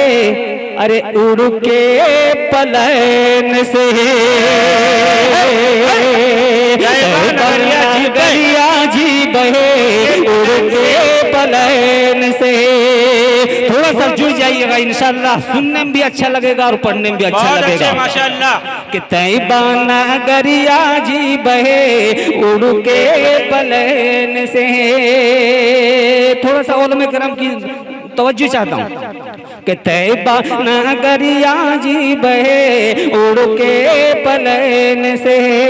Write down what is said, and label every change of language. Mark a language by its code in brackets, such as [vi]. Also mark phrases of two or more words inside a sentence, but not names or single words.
[hi] अरे उड़ के पलन से तैबा नगरिया जी बहे, उड़ के पलन से। थोड़ा सा जुड़ जाइएगा, इंशाल्लाह सुनने में भी अच्छा लगेगा और पढ़ने में भी अच्छा लगेगा। माशाअल्लाह। कि तैबा नगरिया जी बहे, उड़ के पलन से। थोड़ा सा उलमा करम की तवज्जो चाहता हूँ कि तैबा नगरिया जी बहे, उड़ के पलन से।